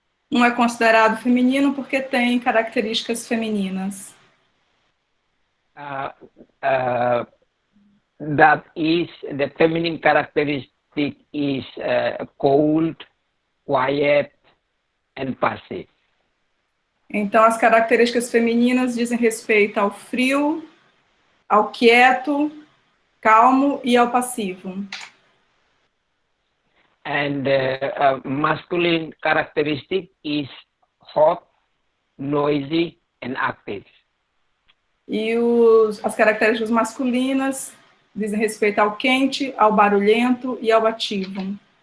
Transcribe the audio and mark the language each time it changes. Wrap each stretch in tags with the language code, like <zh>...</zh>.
<pt>Um é considerado feminino porque tem características femininas.</pt> <en>That is, the feminine characteristic is cold, quiet, and passive.</en> <pt>Então, as características femininas dizem respeito ao frio, ao quieto, calmo e ao passivo.</pt> <en>And the masculine characteristic is hot, noisy, and active.</en> <pt>E as características masculinas dizem respeito ao quente, ao barulhento e ao ativo.</pt>